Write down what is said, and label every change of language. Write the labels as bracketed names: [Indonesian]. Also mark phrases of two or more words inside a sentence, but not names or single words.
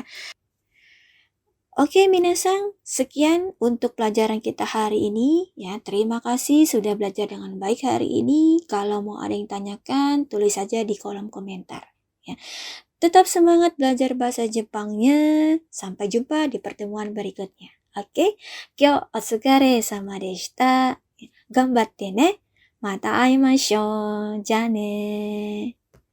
[Indonesian] Oke, minasang, sekian untuk pelajaran kita hari ini. Ya, terima kasih sudah belajar dengan baik hari ini. Kalau mau ada yang tanyakan, tulis saja di kolom komentar. Ya, tetap semangat belajar bahasa Jepangnya. Sampai jumpa di pertemuan berikutnya. Oke, [Japanese] 今日お疲れ様でした. 頑張ってね。また会いましょう. じゃあね.